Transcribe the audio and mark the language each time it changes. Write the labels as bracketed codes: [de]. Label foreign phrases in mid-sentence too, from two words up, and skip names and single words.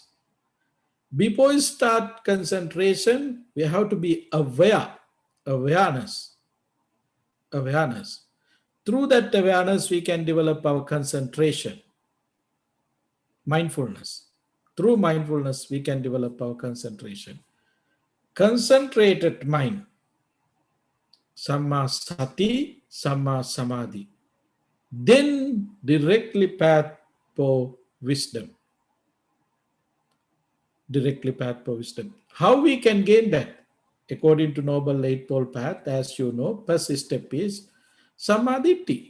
[en] Before we start concentration, we have to be aware, awareness, awareness. Through that awareness, we can develop our concentration, mindfulness. Through mindfulness, we can develop our concentration. Concentrated mind, [pi] samma sati, samma samadhi. [en] Then directly path for wisdom. Directly path for wisdom. How we can gain that? According to Noble Eightfold Path, as you know, first step is samadhi.